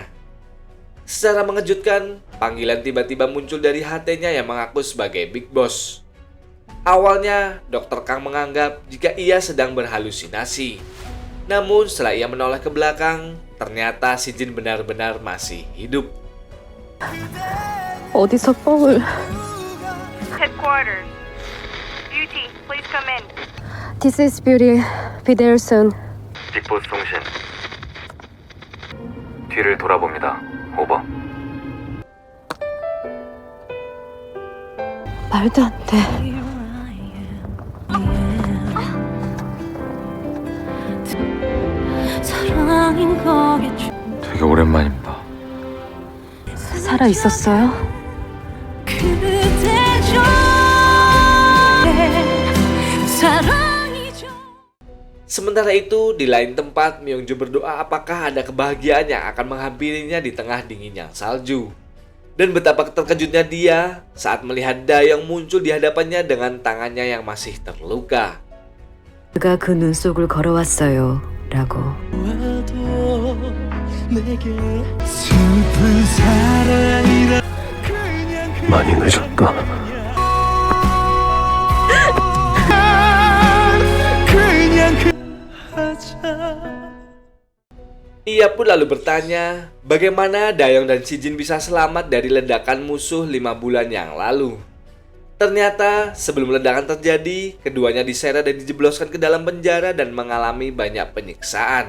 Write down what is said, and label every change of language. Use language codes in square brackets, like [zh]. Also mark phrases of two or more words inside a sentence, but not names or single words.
[id] Secara mengejutkan, panggilan tiba-tiba muncul dari HT-nya yang mengaku sebagai Big Boss. Awalnya, Dr. Kang menganggap jika ia sedang berhalusinasi. Namun setelah ia menoleh ke belakang, ternyata Si Jin benar-benar masih hidup. [ko] 어디서 뻥을. [en] Headquarters. Beauty, please come in. This is Beauty. Be there soon. [ko] 빅보스 통신. 뒤를 돌아봅니다. 오버. 말도 안 돼. 되게 오랜만입니다. 살아 있었어요? [id] Sementara itu, di lain tempat, Myung-jo berdoa apakah ada kebahagiaan yang akan menghampirinya di tengah dinginnya salju. Dan betapa terkejutnya dia saat melihat Dayong muncul di hadapannya dengan tangannya yang masih terluka. [ko] 그가 그 눈 속을 걸어왔어요. 라고. 많이 늦었다. [id] Ia pun lalu bertanya, bagaimana Dayong dan Si Jin bisa selamat dari ledakan musuh 5 bulan yang lalu. Ternyata, sebelum ledakan terjadi, keduanya diseret dan dijebloskan ke dalam penjara dan mengalami banyak penyiksaan.